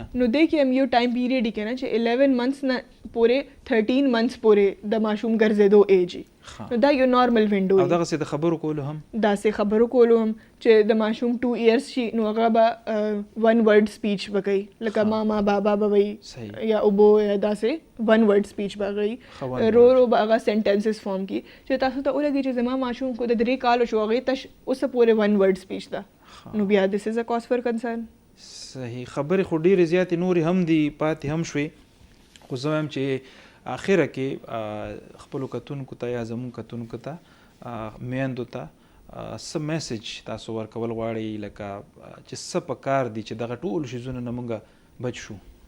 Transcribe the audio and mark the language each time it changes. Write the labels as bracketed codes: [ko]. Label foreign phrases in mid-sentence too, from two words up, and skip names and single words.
[ps] نو دی کې هم یو [en] time period [ps] کې نه چې 11 منثs نه پورې 13 منثs پورې د ماشوم ګرځېدو ایج نو دا یو [en] normal window [ps] او دغسې د خبرو کولو هم داسې خبرو کولو هم چې د ماشوم 2 years شي نو هغه به [en] one word speech [ps] به کوي لکه ماما بابا به وایي یا اوبو یا داسې [en] one word speech [ps] به کوي رو رو به هغه [en] sentences form [ps] کړي چې تاسو ته ولګي چې زما ماشوم کو د 3 کالو شو هغې ته اوسه پورې [en] one word speech [ps] ده نو بیا [en] this is a cause for concern [ps] صحیح خبرې خو ډېرې زیاتې نورې هم دي پاتې هم شوې خو زه وایم چې اخره کې خپلو کتونکو ته یا زموږ کتونکو ته میندو ته څه میسج تاسو ورکول غواړئ لکه چې څه پکار دي چې دغه ټول شیزونه نه موږ بچ شو